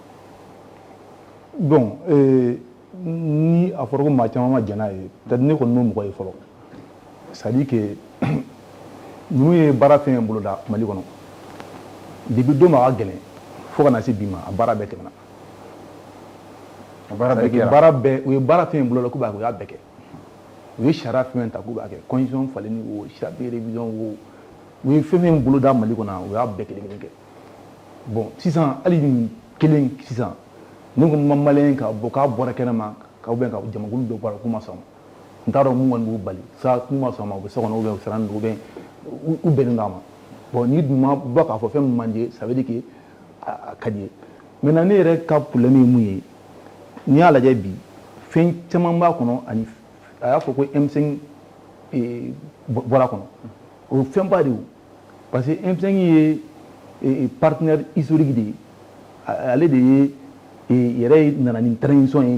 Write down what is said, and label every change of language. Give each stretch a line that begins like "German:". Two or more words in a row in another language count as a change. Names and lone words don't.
Bambara: Bon ni a fɔra ko maa caman ma jɛn n'a ye peut-être ne kɔni m'o mɔgɔ ye fɔlɔ
French: c'est à dire que
Bambara: ninnu ye baara fɛn bolo da Mali kɔnɔ depuis don ma ka gɛlɛn fo ka na se bi ma a baara bɛɛ tɛmɛna. baara bɛɛ kɛra baara bɛɛ u ye baara fɛn bolo da k'u b'a kɛ u y'a bɛɛ kɛ u ye sariya fɛn ta k'u b'a kɛ constitution falenni o
French: chapitre révision
Bambara: o u ye fɛn bolo da Mali kɔnɔ u y'a bɛɛ kelen kelen kɛ bon sisan hali nin kelen sisan ne ko ma maliyɛn ka bɔ k'a bɔra kɛnɛma ka ubiyɛn ka jamakulu dɔ bɔra k'u ma sɔn n t'a dɔn mun kɔni b'u bali sa k'u ma sɔn ma u bɛ so kɔnɔ ubiyɛn u siran don ubiyɛn u bɛnnen don a ma bon n'i dun ma bɔ k'a fɔ fɛn min man di
French: ça veut dire que
Bambara: a ka di ye maintenant ne yɛrɛ ka problème ye mun ye n'i y'a lajɛ bi fɛn caman b'a kɔnɔ ani a y'a fɔ ko M5 bɔra kɔnɔ o fɛn ba de ye parce que M5 ye
French: partenaire historique
Bambara: de ye ale de ye yɛrɛ nana ni transition ye.